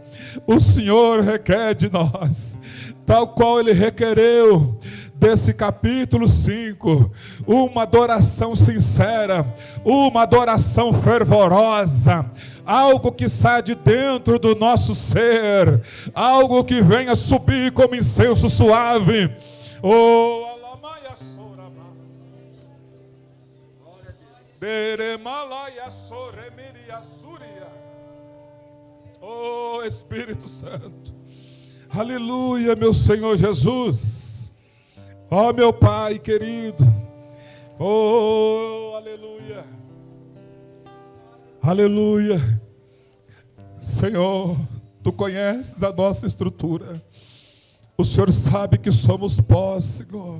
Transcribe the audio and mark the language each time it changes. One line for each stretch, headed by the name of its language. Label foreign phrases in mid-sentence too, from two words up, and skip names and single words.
Portuguese: O Senhor requer de nós, tal qual Ele requereu desse capítulo 5, uma adoração sincera, uma adoração fervorosa, algo que sai de dentro do nosso ser, algo que venha subir como incenso suave. Oh, alamaia sorama, beremalaya soremiria suria. Oh, Espírito Santo, aleluia, meu Senhor Jesus. Ó, meu Pai querido, oh, aleluia, aleluia. Senhor, Tu conheces a nossa estrutura, o Senhor sabe que somos pó, Senhor.